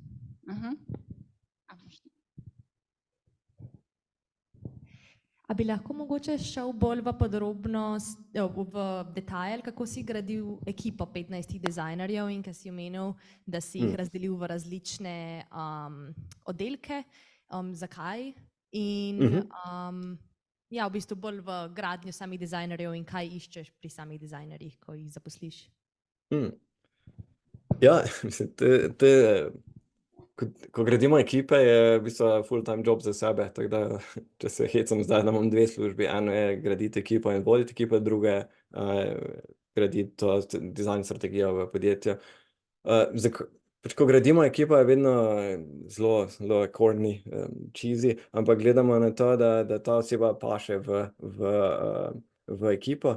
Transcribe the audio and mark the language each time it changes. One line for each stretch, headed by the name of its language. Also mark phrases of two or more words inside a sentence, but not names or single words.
Slovenian: A bi lahko mogoče šel bolj v podrobnost, v detajl, kako si gradil ekipo 15 dizajnerjev in ko si omenil, da si jih razdelil v različne oddelke, zakaj? In ja, v bistvu bolj v gradnjo samih dizajnerjev in kaj iščeš pri samih dizajnerjih, ko jih zaposliš? Ja, mislim, ko gradimo ekipe, je v bistvu
English: full-time job
Slovenian: za sebe, tako da, če se hecam zdaj, da imam 2 službi, eno je graditi ekipo in voditi ekipo, drugo je graditi to dizajn strategijo v podjetju. Pač ko gradimo ekipo, je vedno zelo
English: corny, cheesy,
Slovenian: ampak gledamo na to, da ta oseba paše v ekipo.